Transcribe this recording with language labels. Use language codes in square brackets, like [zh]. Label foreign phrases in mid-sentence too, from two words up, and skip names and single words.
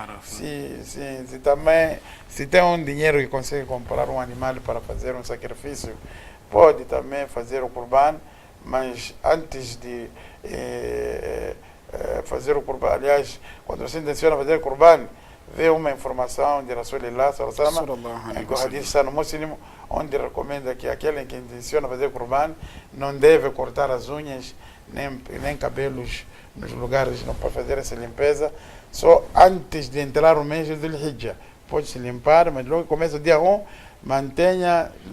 [pt] Se tem um dinheiro que consegue comprar um animal para fazer um sacrifício, pode também fazer o Qurban, mas antes de fazer o Qurban, aliás, quando você intenciona fazer o Qurban, vê uma informação de [ar] رسول الله صلى الله عليه وسلم, [pt] o hadith está no Muslim, onde recomenda que aquele que intenciona fazer o Qurban não deve cortar as unhas nem cabelos nos lugares, não pode fazer essa limpeza só antes de entrar o mês de Dhul-Hijjah. Pode se limpar, mas logo que começa o dia 1, mantenha no